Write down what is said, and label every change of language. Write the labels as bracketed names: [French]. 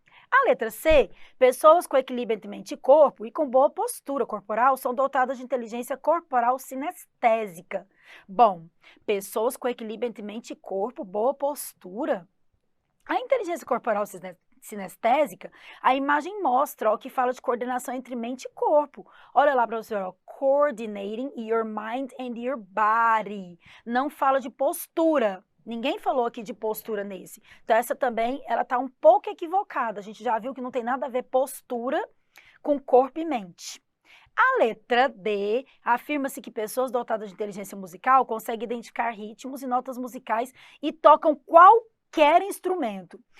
[Portuguese] A letra C, pessoas com equilíbrio entre mente e corpo e com boa postura corporal são dotadas de inteligência corporal sinestésica. Bom, pessoas com equilíbrio entre mente e corpo, boa postura. A inteligência corporal sinestésica, a imagem mostra, ó, que fala de coordenação entre mente e corpo. Olha lá, professor, ó, [English] coordinating your mind and your body. [Portuguese] Não fala de postura. Ninguém falou aqui de postura nesse. Então, essa também, ela tá um pouco equivocada. A gente já viu que não tem nada a ver postura com corpo e mente. A letra D, afirma-se que pessoas dotadas de inteligência musical conseguem identificar ritmos e notas musicais e tocam qualquer instrumento.